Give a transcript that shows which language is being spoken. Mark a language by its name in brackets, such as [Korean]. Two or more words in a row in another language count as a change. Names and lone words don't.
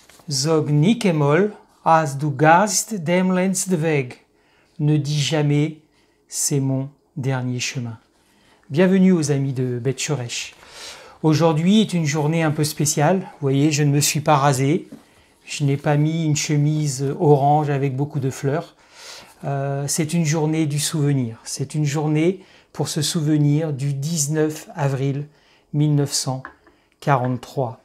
[German] Sag nicht einmal, als du gehst dem letzten Weg. [French] Ne dis jamais, c'est mon dernier chemin. Bienvenue aux amis de Bet Shoresh. Aujourd'hui est une journée un peu spéciale. Vous voyez, je ne me suis pas rasé. Je n'ai pas mis une chemise orange avec beaucoup de fleurs. C'est une journée du souvenir. C'est une journée pour se souvenir du 19 avril 1943.